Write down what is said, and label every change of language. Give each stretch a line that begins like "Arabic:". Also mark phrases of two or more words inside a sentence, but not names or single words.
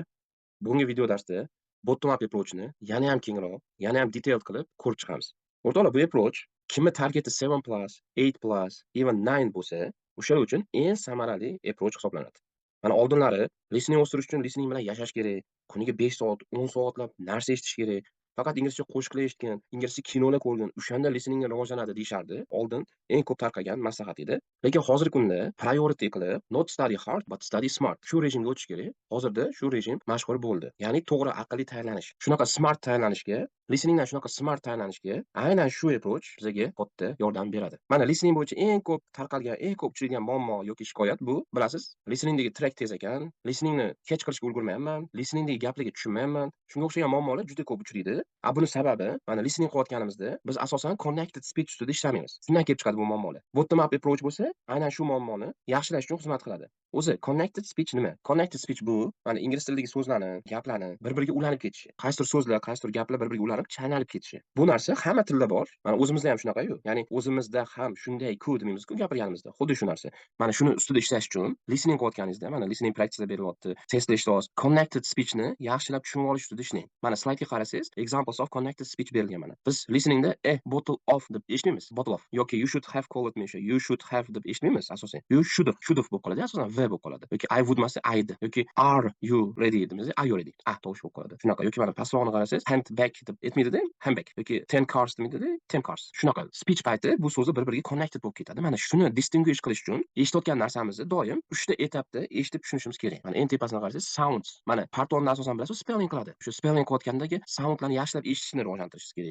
Uzbek: Bugungi video darsda
English: bottom up approachni
Uzbek: yana ham kengroq, yana ham detailed qilib ko'rib chiqamiz. O'rtoqlar, bu approach kimni targeti 7+, 8+, even 9 bo'lsa, o'shalar uchun eng samarali approach hisoblanadi. Mana oldinlari listening o'stirish uchun listening bilan yashash kerak. Kuniga 5 soat, 10 soatlab narsa eshitish kerak. Faqat inglizcha qo'shiqlar eshitgan, inglizcha kinolar ko'rgan, o'shanda listening rivojlanadi deyishardi. Oldin eng ko'p tarqagan maslahat edi. Lekin hozirgi kunda priority qilib,
English: not study hard but study smart.
Uzbek: Shu rejimga o'tish kerak. Hozirda shu rejim mashhur bo'ldi. Ya'ni to'g'ri aqlli tayyorlanish. Shunaqa smart tayyorlanishga, listeningdan shunaqa smart tayyorlanishga aynan shu approach bizga katta yordam beradi. Mana listening bo'yicha eng ko'p tarqalgan, eng ko'p uchraydigan muammo yoki shikoyat bu, bilasiz, listeningdagi track tez ekan, listeningni catch qilishga ulgurmayapman, listeningdagi gaplarga tushunmayapman. Shunga o'xshagan muammolar juda ko'p uchraydi. Buni sababi, mana listening qilayotganimizda biz asosan
English: connected speech
Uzbek: ustida ishlamaymiz. Shundan kelib chiqadi bu muammolar.
English: Bottom up approach
Uzbek: bo'lsa, aynan shu muammoni yaxshilash uchun xizmat qiladi. O'zi
English: connected speech
Uzbek: nima?
English: Connected speech
Uzbek: bu, mana ingliz tilidagi so'zlarni, gaplarni bir-biriga ulanib ketishi. Qaysidir so'zlar, qaysidir gaplar bir-biriga ulanib, chaynalib ketishi. Bu narsa hamma tilda bor. Mana o'zimizda ham shunaqa-yu. Ya'ni o'zimizda ham shunday-ku demaymiz-ku gapirganimizda. Xuddi shu narsa. Mana shuni ustida ishlash uchun listening qilayotganingizda, mana
English: listening practicelar
Uzbek: berilyapti. Testlar ishlayapsiz.
English: Connected speechni
Uzbek: yaxshilab tushunib olish ustida ishlang. Mana slaydga qarasangiz,
English: examples of connected speech
Uzbek: berilgan mana. Biz listeningda
English: bottle of
Uzbek: deb eshitmaymiz.
English: Bottle of yoki you should have called me, you should have
Uzbek: deb eshitmaymiz asosan.
English: You should have
Uzbek: bo'lib qoladi, asosan v bo'lib qoladi.
English: Yoki I would masa I'd yoki are you ready demiz, are you ready?
Uzbek: Tovush bo'lib qoladi. Shunaqa. Yoki mana pastlog'ini qarasangiz,
English: hand back
Uzbek: deb aytmaydi-da, handbag yoki 10 cars demaydi-da, 10 cars. Shunaqa. Speech payti bu so'zlar bir-biriga connected bo'lib ketadi. Mana shuni distinguish qilish uchun eshitayotgan narsamizni doim 3 ta etapda eshitib tushunishimiz kerak. Mana eng tepasini qarasangiz, sounds. Mana partonni asosan bilasiz, spelling qiladi. Shu spelling qilayotgandagi soundlarni yaxshilab eshitishni rivojlantirishingiz kerak.